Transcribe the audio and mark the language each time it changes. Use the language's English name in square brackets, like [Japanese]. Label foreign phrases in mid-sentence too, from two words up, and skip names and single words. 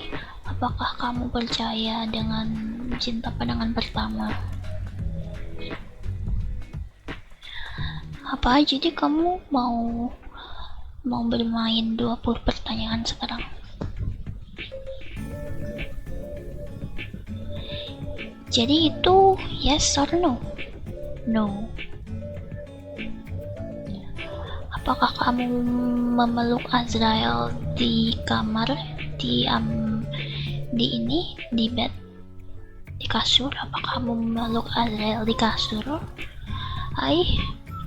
[Indonesian] Apakah kamu percaya dengan cinta pandangan pertama? Apa aja deh kamu mau bermain 20 pertanyaan sekarang? Jadi itu [English] yes or no? [Indonesian] No. Apakah kamu memeluk Azrael di kamar, di bed, di kasur? Apakah kamu memeluk Azrael di kasur?